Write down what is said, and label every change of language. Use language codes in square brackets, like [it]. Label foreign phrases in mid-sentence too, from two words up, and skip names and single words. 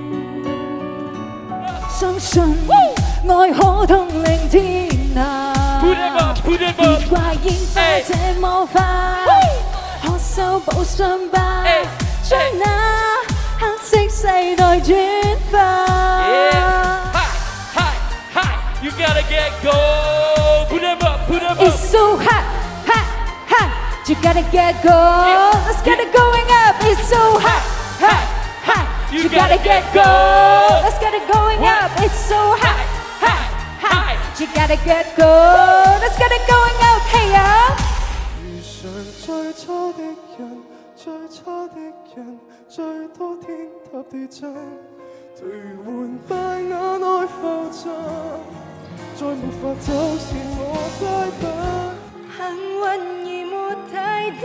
[yue] 戀，相信愛可統領天下，別怪煙花這麼快，可修補傷疤，將那黑色世代轉化。 [en] You gotta get go, put them up, put them up. It's so hot, hot, hot. You gotta get go. Let's get it going up. It's so hot, hot, hot. You gotta get go. Let's get it going up. It's so hot, hot, hot. You gotta get go. Let's get it going up. Hey ya. [yue] 遇上最初的人，最初的人，最多天塌地震，頹垣敗瓦內浮沉，再沒法走是我災難。幸運而沒太多，